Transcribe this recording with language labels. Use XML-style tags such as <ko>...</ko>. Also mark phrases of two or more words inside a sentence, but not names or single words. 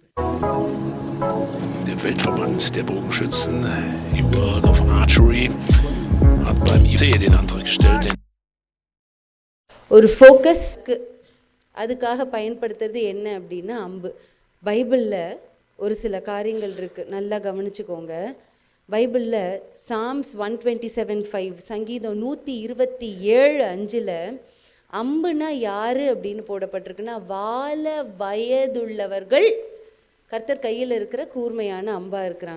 <de>Der Weltverband der Bogenschützen im World of Archery hat beim IFC den Antrag gestellt.</de> <ta>ஒரு ஃபோக்கஸ்க்கு அதுக்காக பயன்படுத்துறது என்ன அப்படின்னா அம்பு. பைபிளில் ஒரு சில காரியங்கள் இருக்குது, நல்லா கவனிச்சுக்கோங்க. பைபிளில் சாம்ஸ் 127:5, சங்கீதம் 127:5 அம்புனா யார் அப்படின்னு போடப்பட்டிருக்குன்னா, வால வயதுள்ளவர்கள் கர்த்தர் கையில் இருக்கிற கூர்மையான அம்பா இருக்கிறாங்க.</ta>